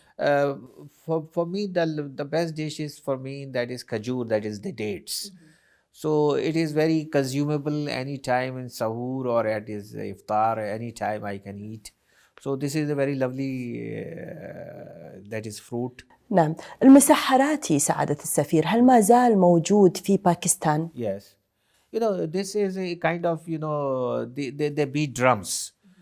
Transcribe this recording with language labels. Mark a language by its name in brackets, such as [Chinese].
[English] For me, the best dish is for me that is khajur, that is the dates. So it is very consumable anytime in sahur or at his iftar, anytime I can eat. So this is a very lovely that is fruit. [Arabic] نعم. المسحراتي سعادة السفير هل ما زال موجود في باكستان؟ [English] Yes. This is a kind of, they beat drums.